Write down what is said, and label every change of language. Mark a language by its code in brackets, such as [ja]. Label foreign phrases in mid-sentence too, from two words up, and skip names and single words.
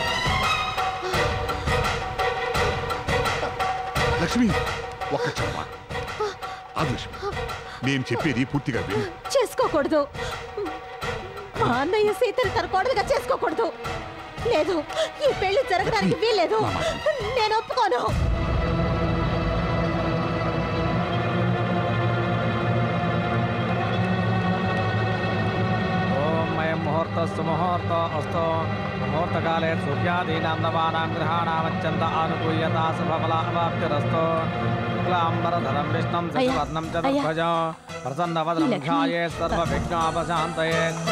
[te] లక్ష్మి, ఒక్క క్షమ. అది లక్ష్మి, నేను చెప్పేది పూర్తిగా విను. చేసుకోకూడదు. మా అన్నయ్య సీతను తన కోడలుగా చేసుకోకూడదు. లేదు, ఈ పెళ్లి జరగడానికి వీల్లేదు. నేను ఒప్పుకోను. [sa] मुहूर्तस्तु मुहूर्तो अस्तु मुहूर्तकाले सूर्यादीनां नवानां ग्रहाणामत्यन्त आनुकूल्यता शुभफलावाप्तिरस्तु शुक्लाम्बरधरं विष्णुं शशिवर्णं चतुर्भुजं प्रसन्नवदनं ध्यायेत् सर्वविघ्नोपशान्तये.